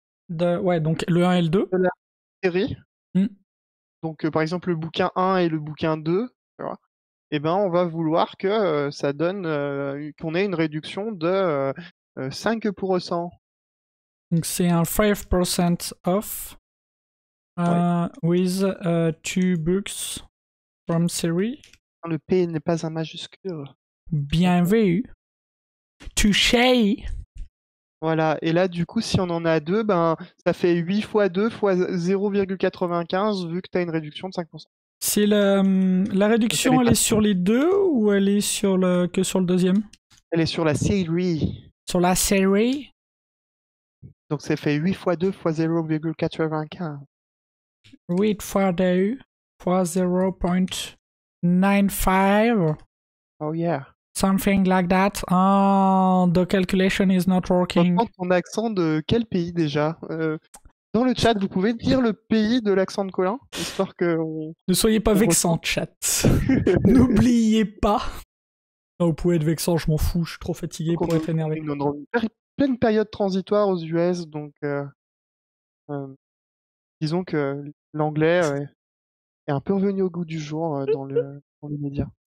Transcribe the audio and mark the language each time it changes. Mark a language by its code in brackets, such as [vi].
[fr] Ouais, donc le 1 et le 2. de la série, Hmm. donc par exemple le bouquin 1 et le bouquin 2, tu vois, et ben on va vouloir que ça donne qu'on ait une réduction de 5%. Donc c'est un 5% off Ouais. [en] with two books from series. [fr] Le P n'est pas un majuscule. Bien vu. Touché. Voilà, et là du coup si on en a deux, ben ça fait 8 fois 2 fois 0,95 vu que tu as une réduction de 5%. C'est la réduction, elle est sur les deux ou elle est que sur le deuxième? Elle est sur la série. Sur la série? Donc ça fait 8 fois 2 fois 0,95. 8 fois 2 fois 0.95. [en] Oh yeah. Something like that. Oh, the calculation is not working. [fr] Reprends ton accent de quel pays déjà Dans le chat, vous pouvez dire le pays de l'accent de Colin, histoire que Ne soyez pas vexant, chat. N'oubliez pas. Oh, vous pouvez être vexant, je m'en fous, je suis trop fatigué pour être énervé. On est dans une pleine période transitoire aux US, donc disons que l'anglais est un peu revenu au goût du jour dans les médias.